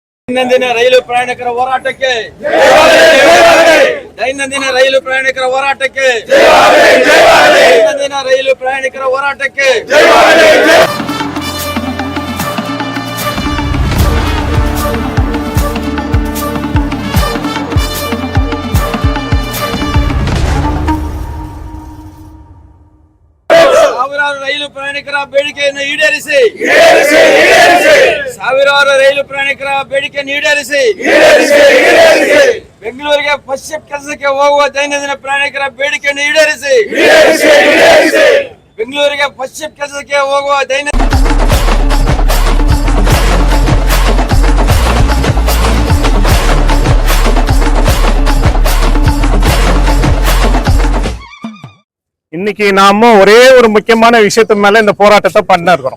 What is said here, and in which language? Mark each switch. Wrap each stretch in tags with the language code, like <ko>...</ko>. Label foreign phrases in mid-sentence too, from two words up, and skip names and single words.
<kn>ದೈನಂದಿನ ರೈಲು ಪ್ರಯಾಣಿಕರ ಹೋರಾಟಕ್ಕೆ ದೈನಂದಿನ ರೈಲು ಪ್ರಯಾಣಿಕರ ಹೋರಾಟಕ್ಕೆ ದೈನಂದಿನ ರೈಲು ಪ್ರಯಾಣಿಕರ ಹೋರಾಟಕ್ಕೆ ಸಾವಿರಾರು ರೈಲು ಪ್ರಯಾಣಿಕರ ಬೇಡಿಕೆಯನ್ನು ಈಡೇರಿಸಿ ಸಾವಿರಾರು ರೈಲು ಪ್ರಯಾಣಿಕರ ಬೇಡಿಕೆಯನ್ನು ಈಡೇರಿಸಿ ಬೆಂಗಳೂರಿಗೆ</kn> <en>first shift</en> <kn>ಕೆಲಸಕ್ಕೆ ಹೋಗುವ ದೈನಂದಿನ ಪ್ರಯಾಣಿಕರ ಬೇಡಿಕೆಯನ್ನು ಈಡೇರಿಸಿ ಬೆಂಗಳೂರಿಗೆ</kn> <en>first shift</en> <kn>ಕೆಲಸಕ್ಕೆ ಹೋಗುವ</kn> <ta>இன்னைக்கு நாம ஒரே ஒரு முக்கியமான விஷயத்து மேல இந்த போராட்டத்தை பண்ண இருக்கிறோம்.</ta>